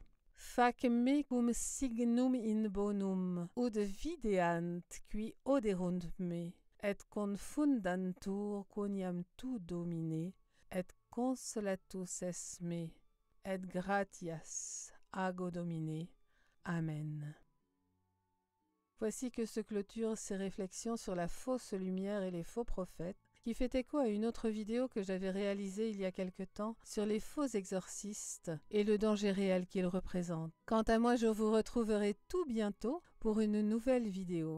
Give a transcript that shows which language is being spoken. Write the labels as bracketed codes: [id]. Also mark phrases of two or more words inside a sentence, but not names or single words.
[la] Fac me cum signum in bonum, ud videant qui oderunt me, et confundantur quoniam tu Domine, et consolatus es me, et gratias ago Domine. Amen. [fr] Voici que se clôturent ces réflexions sur la fausse lumière et les faux prophètes, qui fait écho à une autre vidéo que j'avais réalisée il y a quelque temps sur les faux exorcistes et le danger réel qu'ils représentent. Quant à moi, je vous retrouverai tout bientôt pour une nouvelle vidéo.